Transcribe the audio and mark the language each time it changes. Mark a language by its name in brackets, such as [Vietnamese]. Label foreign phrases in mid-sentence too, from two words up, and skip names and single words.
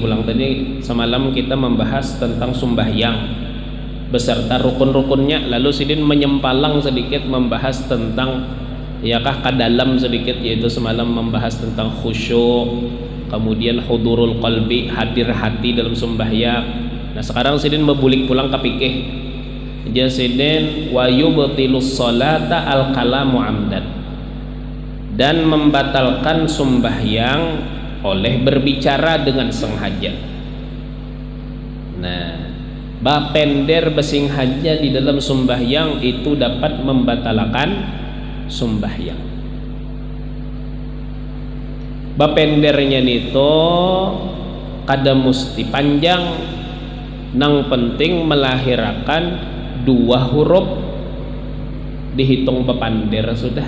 [Indonesian] Ulang tadi semalam kita membahas tentang sembahyang beserta rukun-rukunnya, lalu Sidin menyempalang sedikit membahas tentang kadalam sedikit, yaitu semalam membahas tentang khusyuk, kemudian [Arabic] hudurul qalbi, [Indonesian] hadir hati dalam sembahyang. [Banjar] Nah, sekarang Sidin membulik pulang ke fikih. [Indonesian] Jadi Sidin [Arabic] wa yubtilus salata al kalamu amdan, [Indonesian] dan membatalkan sembahyang oleh berbicara dengan sengaja. [Banjar] Nah, bapender besing haja di dalam sembahyang itu dapat membatalkan sembahyang. Bapendernya nito kada musti panjang, nang penting melahirkan dua huruf, dihitung bapander sudah.